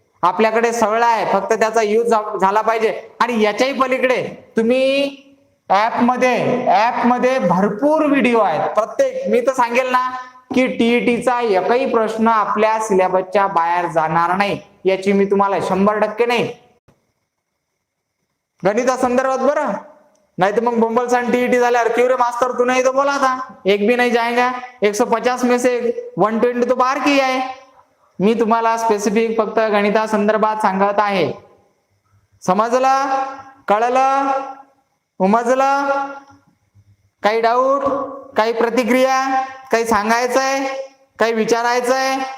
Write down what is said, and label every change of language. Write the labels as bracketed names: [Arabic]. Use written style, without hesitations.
[Marathi] आपल्याकडे सगळं आहे, फक्त त्याचा यूज झाला पाहिजे. आणि याच्याही पलीकडे तुम्ही ऍप मध्ये भरपूर व्हिडिओ आहेत. प्रत्येक, मी तर सांगेल ना की टीईटीचा एकही प्रश्न आपल्या सिलेबसच्या बाहेर जाणार नाही, याची मी तुम्हाला 100% नाही, गणिता संदर्भात बरं. [Hindi] नहीं तो [Marathi] मग बोंबल सान टीईटी झाल्यावर [Hindi] क्यों रे मास्टर तू नहीं तो बोला था, एक भी नहीं जाएगा, 150 में से 120 तो बाहर की आहे. [Marathi] मी तुम्हाला स्पेसिफिक फक्त गणिता संदर्भात सांगत आहे. समजलं, कळलं, उमजलं? काही डाऊट, काही प्रतिक्रिया, काही सांगायचंय, काही विचारायचंय?